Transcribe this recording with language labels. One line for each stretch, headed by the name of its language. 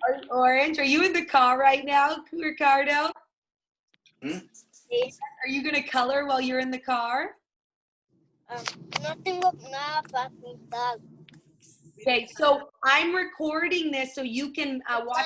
English: Orange. Are you in the car right now, Ricardo? Hmm? Are you going to color while you're in the car?
Spanish: No tengo nada para pintar.
English: Okay, so I'm recording this so you can watch.